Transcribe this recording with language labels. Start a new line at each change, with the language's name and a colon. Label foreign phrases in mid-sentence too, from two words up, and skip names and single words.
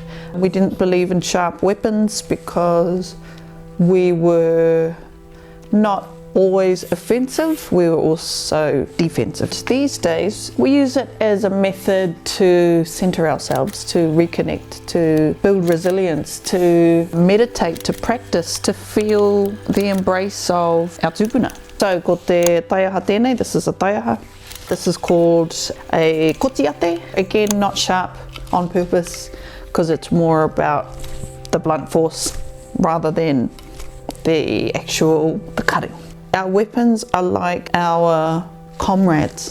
English: We didn't believe in sharp weapons because we were not always offensive, we were also defensive. These days we use it as a method to centre ourselves, to reconnect, to build resilience, to meditate, to practice, to feel the embrace of our tupuna.
Māori: So ko te taiaha tēnei,
English: this is a taiaha. This is called a kotiate, again not sharp on purpose, because it's more about the blunt force rather than the cutting. Our weapons are like our comrades.